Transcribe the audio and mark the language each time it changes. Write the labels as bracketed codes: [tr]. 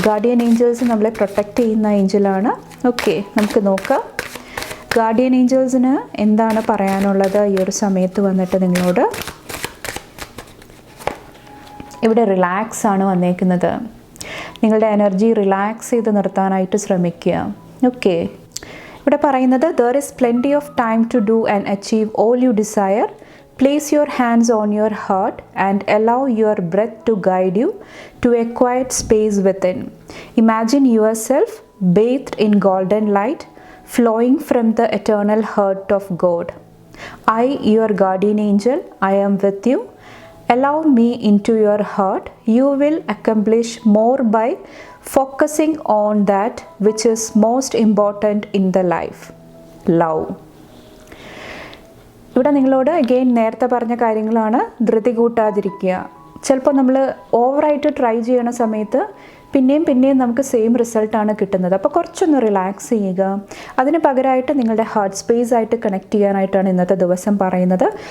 [ml] Guardian Angeles നമ്മളെ protect ചെയ്യുന്ന ഏഞ്ചലാണ്. Okay, നമുക്ക് നോക്കാം ഗാർഡിയൻ ഏഞ്ചൽസിന് എന്താണ് പറയാനുള്ളത് ഈ ഒരു സമയത്ത് വന്നിട്ട് നിങ്ങളോട്. ഇവിടെ റിലാക്സ് ആണ് വന്നേക്കുന്നത്. നിങ്ങളുടെ എനർജി റിലാക്സ് ചെയ്ത് നിർത്താനായിട്ട് ശ്രമിക്കുക. ഓക്കെ, ഇവിടെ പറയുന്നത് [en] there is plenty of time to do and achieve all you desire. Place your hands on your heart and allow your breath to guide you to a quiet space within. Imagine yourself bathed in golden light flowing from the eternal heart of God. I, your guardian angel, I am with you. Allow me into your heart. You will accomplish more by focusing on that which is most important in the life, love. [ml] ഇവിടെ നിങ്ങളോട് again നേരത്തെ പറഞ്ഞ കാര്യങ്ങളാണ്. ധൃതി കൂട്ടാതിരിക്കുക. ചിലപ്പോൾ നമ്മൾ ഓവറായിട്ട് try ചെയ്യണ സമയത്ത് പിന്നെയും നമുക്ക് സെയിം റിസൾട്ടാണ് കിട്ടുന്നത്. അപ്പോൾ കുറച്ചൊന്ന് റിലാക്സ് ചെയ്യുക. അതിന് പകരമായിട്ട് നിങ്ങളുടെ ഹാർട്ട് സ്പേസ് ആയിട്ട് കണക്ട് ചെയ്യാനായിട്ടാണ് ഇന്നത്തെ ദിവസം പറയുന്നത്.